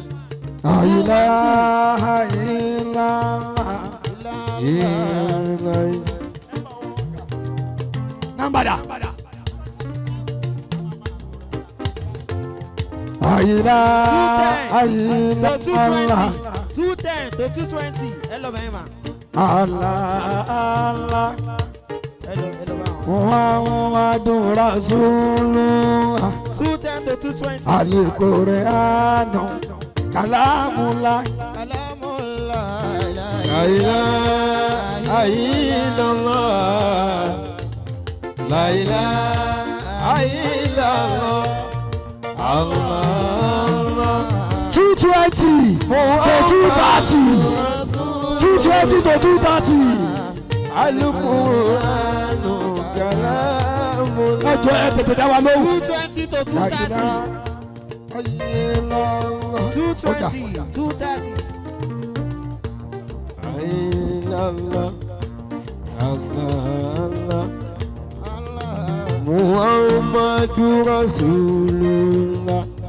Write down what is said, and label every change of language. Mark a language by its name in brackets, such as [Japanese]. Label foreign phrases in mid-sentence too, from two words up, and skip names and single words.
[Yoruba] Àyìnlá. Nàmbàdà. Àyìnlá. [English] To 220. 210 to 220. [Yoruba] Ẹ lọ bẹ̀yìn ma. Allah. Ẹ lọ bá wọn. [Arabic] محمد رسول الله. [English] 210 to 220. [Arabic] القرآن كلام الله. لا إله إلا الله لا إله إلا الله. Allah. [English] 220 to 230. 220 to 230. [Arabic] القرآن كلام الله. [Yoruba] Ẹ jọ̀ọ́ ẹ tètè dá wa lóhùn. [English] 220 to 230. 220 230. [Arabic] Allah. محمد رسول الله.